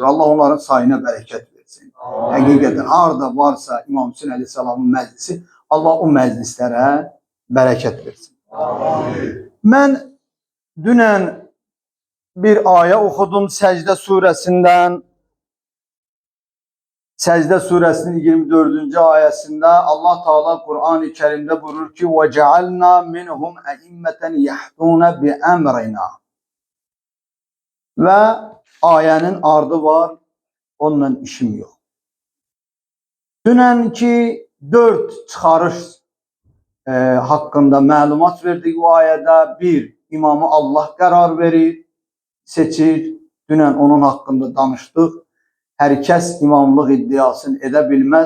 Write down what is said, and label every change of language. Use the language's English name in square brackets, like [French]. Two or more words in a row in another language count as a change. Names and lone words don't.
[Azerbaijani] Allah onların sayına bərəkət versin. Həqiqətən harada varsa İmam Hüseyin Aleyhisselam'ın məclisi, Allah o məclislərə bərəkət versin. Amin. Mən dünən bir ayə oxudum Səcdə surəsindən. Səcdə suresinin 24. ayəsində Allah Teala [Turkish] Kur'an-ı Kerim'de buyurur ki [Arabic] وَجَعَلْنَا مِنْهُمْ اَئِمَّةً يَحْدُونَ بِأَمْرِنَا [Azerbaijani] Ve ayənin ardı var, [Turkish] onunla işim yok. [Azerbaijani] Dünənki 4 çıxarış hakkında məlumat verdik bu ayədə. 1. imamı Allah qərar verir, seçir. Dünən onun haqqında danışdıq. Hər kəs imamlıq iddiasını edə bilməz.